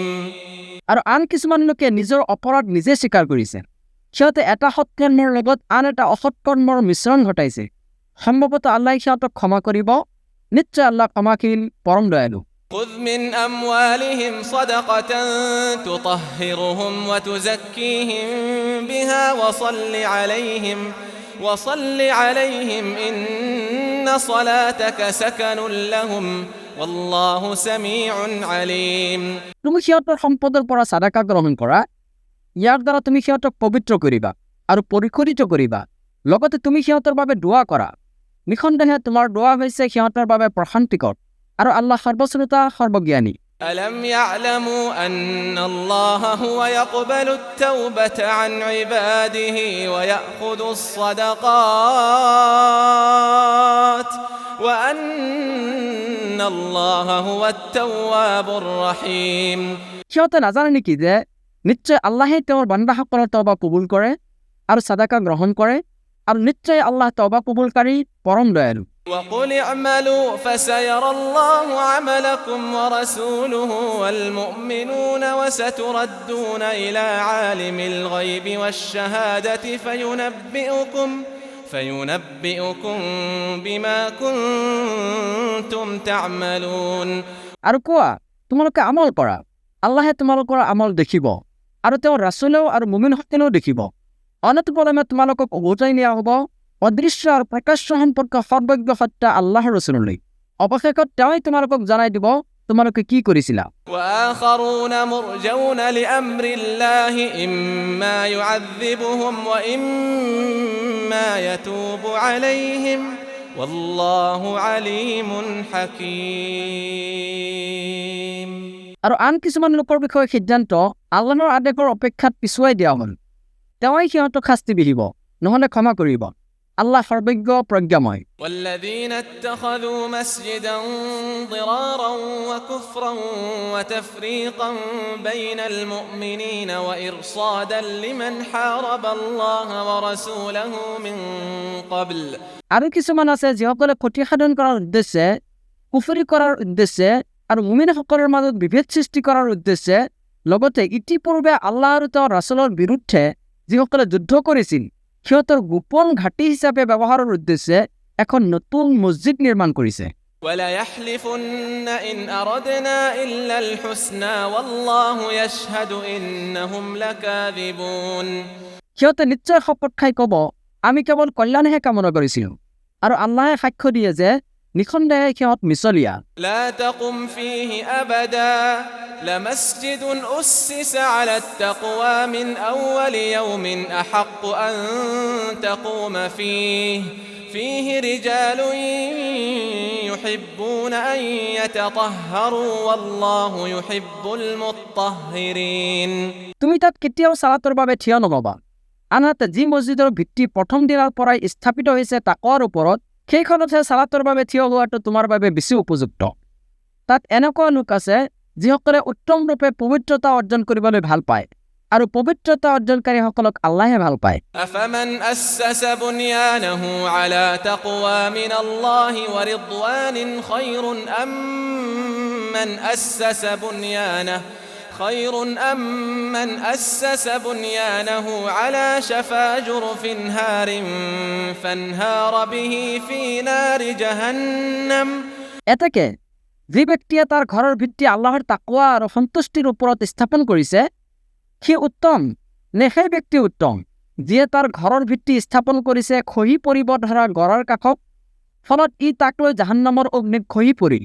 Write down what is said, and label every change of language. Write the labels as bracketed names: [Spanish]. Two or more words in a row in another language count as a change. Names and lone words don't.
[Assamese] আৰু আন কিছুমান লোকে নিজৰ অপৰাধ নিজে স্বীকাৰ কৰিছে সিহঁতে এটা সৎকৰ্মৰ লগত আন এটা অসৎকৰ্মৰ মিশ্ৰণ ঘটাইছে সম্ভৱতঃ আল্লাহ সিহঁতক ক্ষমা কৰিব নিশ্চয় আল্লাহ ক্ষমাশীল পৰম দয়ালু [Arabic] خذ من أموالهم صدقة تطهرهم وتزكيهم بها وصل عليهم إن صلاتك سكن لهم والله سميع عليم [Assamese] তুমি সিহঁতৰ সম্পদৰ পৰা সাদাকা গ্ৰহণ কৰা ইয়াৰ দ্বাৰা তুমি সিহঁতক পবিত্ৰ কৰিবা আৰু পৰিশোধিত কৰিবা লগতে তুমি সিহঁতৰ বাবে দোৱা কৰা নিখণ্ডহে তোমাৰ দোৱা হৈছে সিহঁতৰ বাবে প্ৰশান্তিকৰ আৰু আল্লাহ সৰ্বশ্ৰোতা সৰ্বজ্ঞানী [Arabic] ألم يعلموا أن الله هو يقبل التوبة عن عباده ويأخذ الصدقات وأن الله هو التواب الرحيم [Assamese] সিহঁতে নাজানে নেকি যে নিশ্চয় আল্লাহে তেওঁৰ বান্দাসকলৰ তওবা কবুল কৰে আৰু সাদাকা গ্ৰহণ কৰে আৰু নিশ্চয় আল্লাহ তওবা কবুলকাৰী পৰম দয়ালু [Arabic] وقل اعملوا فسيرى الله عملكم ورسوله والمؤمنون وستردون إلى عالم الغيب والشهادة فينبئكم بما كنتم تعملون [Assamese] আৰু কোৱা তোমালোকে আমল কৰা আল্লাহে তোমালোকৰ আমল দেখিব আৰু তেওঁৰ ৰাসূলেও আৰু মুমিনসকলেও দেখিব অনতিপলমে তোমালোকক উভতাই নিয়া হ'ব অদৃশ্য আৰু প্ৰকাশ্য সম্পৰ্ক সৰ্বজ্ঞ সত্য আল্লাহৰ ৰাসূললৈ অৱশেষত তেওঁই তোমালোকক জনাই দিব তোমালোকে কি কৰিছিলা [Arabic] وآخرون مرجون لأمر الله إما يعذبهم وإما يتوب عليهم والله عليم حكيم [Assamese] আৰু আন কিছুমান লোকৰ বিষয়ে সিদ্ধান্ত আল্লাহৰ আদেশৰ অপেক্ষাত পিছুৱাই দিয়া হ'ল তেওঁই সিহঁতক শাস্তি বিহিব নহলে ক্ষমা কৰিব আল্লাহ সৰ্বজ্ঞ প্ৰজ্ঞাময় [Arabic] والذين اتخذوا مسجدا ضرارا وكفرا وتفريقا بين المؤمنين وإرصادا لمن حارب الله ورسوله من قبل [Assamese] আৰু কিছুমান আছে যিসকলে ক্ষতি সাধন কৰাৰ উদ্দেশ্যে কুফৰি কৰাৰ উদ্দেশ্যে আৰু মুমিনসকলৰ মাজত বিভেদ সৃষ্টি কৰাৰ উদ্দেশ্যে লগতে ইতিপূৰ্বে আল্লাহ আৰু তেওঁৰ ৰাসূলৰ বিৰুদ্ধে যিসকলে যুদ্ধ কৰিছিল সিহঁতৰ গোপন ঘাটি হিচাপে ব্যৱহাৰৰ উদ্দেশ্যে এখন নতুন মছজিদ নিৰ্মাণ কৰিছে [Arabic] ولا يحلفن إن أردنا إلا الحسنى والله يشهد إنهم لكاذبون [Assamese] সিহঁতে নিশ্চয় শপত খাই ক'ব আমি কেৱল কল্যাণহে কামনা কৰিছিলোঁ আৰু আল্লাহে সাক্ষ্য দিয়ে যে নিখণ্ডেহে সিহঁত মিছলীয়া [Arabic] لا تقم فيه أبدا لمسجد أسس على التقوى من أول يوم أحق أن تقوم فيه رجال يحبون أن يتطهروا والله يحب المطهرين [Assamese] তুমি তাত কেতিয়াও সালাতৰ বাবে থিয় নহবা আনহাতে যি মছজিদৰ ভিত্তি প্ৰথম দিনৰ পৰাই স্থাপিত হৈছে তাকৱাৰ ওপৰত সেইখনতহে সালাতৰ বাবে থিয় হোৱাটো তোমাৰ বাবে বেছি উপযুক্ত তাত এনেকুৱা লোক আছে যিসকলে উত্তম ৰূপে পবিত্ৰতা অৰ্জন কৰিবলৈ ভাল পায় আৰু পবিত্ৰতা অৰ্জনকাৰীসকলক আল্লাহে ভাল পায় [Arabic] أفمن أسس بنيانه على تقوى من الله ورضوان خير أم من أسس خير أم من أسس بنيانه على شفا جرف هار فانهار به في نار جهنم [Assamese] এতেকে যে ব্যক্তিয়ে তাৰ ঘৰৰ ভিত্তি আল্লাহৰ তাকৱা আৰু সন্তুষ্টিৰ ওপৰত স্থাপন কৰিছে সি উত্তম নে সেই ব্যক্তি উত্তম যিয়ে তাৰ ঘৰৰ ভিত্তি স্থাপন কৰিছে খহি পৰিব ধৰা গড়ৰ কাষত ফলত ই তাক লৈ জাহান্নামৰ অগ্নিত খহি পৰিল